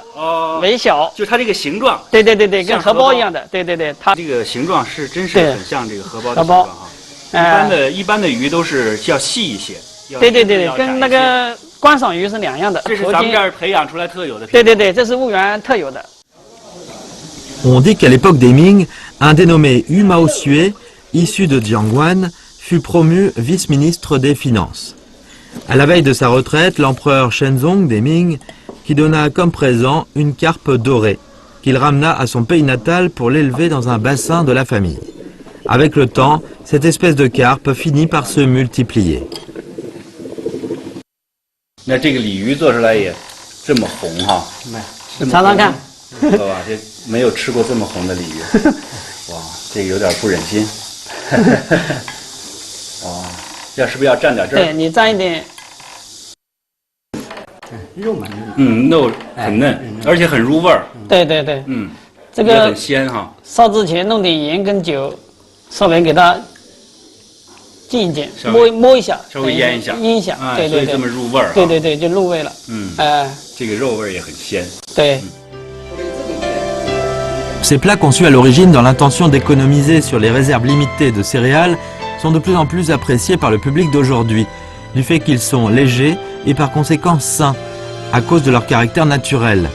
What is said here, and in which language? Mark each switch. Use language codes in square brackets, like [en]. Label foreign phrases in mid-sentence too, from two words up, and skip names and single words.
[zh] 哦。微小。就它这个形状。对，跟荷包一样的。对，它这个形状是真是很像这个荷包的形状哈。一般的鱼都是要细一些。对，跟那个观赏鱼是两样的。这是咱们这儿培养出来特有的。对，这是婺源特有的。 [fr] On dit qu'à l'époque des Ming, un dénommé Yu Mao Xue, issu de Dianwan, fut promu vice-ministre des Finances. À la veille de sa retraite, l'empereur Shenzong des Ming, qui donna comme présent une carpe dorée, qu'il ramena à son pays natal pour l'élever dans un bassin de la famille. Avec le temps, cette espèce de carpe finit par se multiplier. [zh] 那这个鲤鱼做出来也这么红哈，你尝尝看，知道吧？这没有吃过这么红的鲤鱼，哇，这个有点不忍心。哇，是不是要蘸点这儿？对你蘸一点。肉嘛，肉很嫩，而且很入味儿。对，这个也很鲜哈。烧之前弄点盐跟酒，稍微给它浸一浸，摸一下，稍微腌一下，对，所以这么入味儿。对，就入味了。这个肉味也很鲜。对。 [fr] Ces plats conçus à l'origine dans l'intention d'économiser sur les réserves limitées de céréales sont de plus en plus appréciés par le public d'aujourd'hui, du fait qu'ils sont légers et par conséquent sains, à cause de leur caractère naturel.